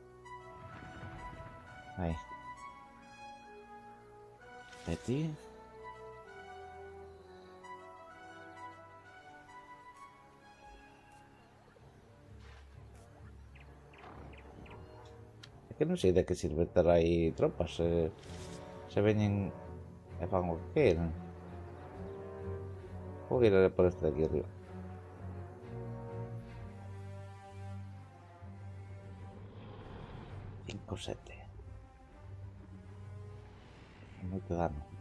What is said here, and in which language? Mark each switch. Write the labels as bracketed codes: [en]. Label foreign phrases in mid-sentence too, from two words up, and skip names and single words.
[es] Ahí. De ti. Es que no sé de qué sirve estar ahí tropas. [gl] Se ven e fan o que queiran. Vou ir por este de aquí arriba. Cinco, 7. Moito dano.